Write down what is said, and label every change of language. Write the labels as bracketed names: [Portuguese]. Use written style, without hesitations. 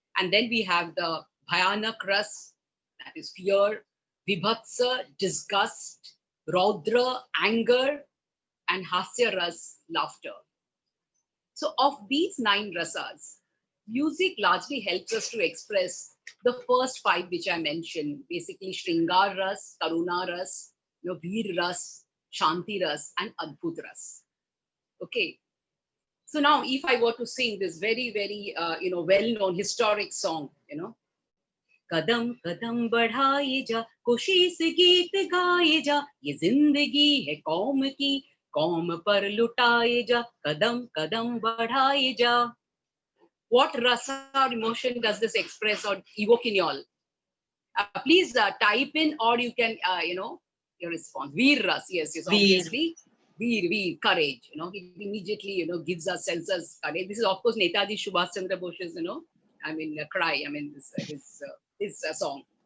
[English] And then we have the bhayanak ras, that is fear, vibhatsa, disgust, raudra, anger, and hasya ras, laughter. So of these 9 rasas, music largely helps us to express the first 5 which I mentioned, basically Shringar Ras, Karuna Ras, Veer Ras, Shanti Ras, and Adbhut Ras. Okay. So now if I were to sing this very, very, well-known historic song, [Hindi] कदम कदम बढ़ाए जा, खुशी से गीत गाए जा, ये जिंदगी है कौम की, कौम पर लुटाए जा, कदम कदम बढ़ाए जा. [English] What rasa or emotion does this express or evoke in you all? Please type in, or you can, your response. Veer ras, yes, obviously. Veer, courage. It immediately, gives us senses courage. This is, of course, Netaji Subhash Chandra Bose's, cry. His song.